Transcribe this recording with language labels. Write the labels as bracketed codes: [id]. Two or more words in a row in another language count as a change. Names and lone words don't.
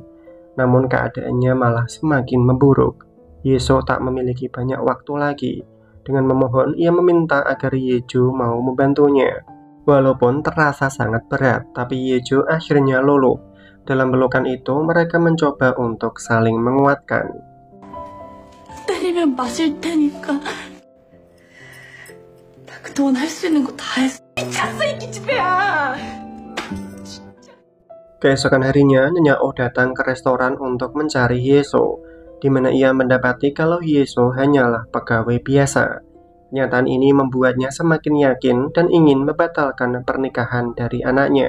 [id] Namun keadaannya malah semakin memburuk. Yeso tak memiliki banyak waktu lagi. Dengan memohon, ia meminta agar Yeju mau membantunya. Walaupun terasa sangat berat, tapi Yeju akhirnya luluh. Dalam pelukan itu, mereka mencoba untuk saling menguatkan. [ko] 때리면 마실 테니까. 나 그동안 할 수 있는 거 다 했어. 미쳤어 이 기집애야. [id] Keesokan harinya, Nyonya Oh datang ke restoran untuk mencari Hyeso, di mana ia mendapati kalau Hyeso hanyalah pegawai biasa. Kenyataan ini membuatnya semakin yakin dan ingin membatalkan pernikahan dari anaknya.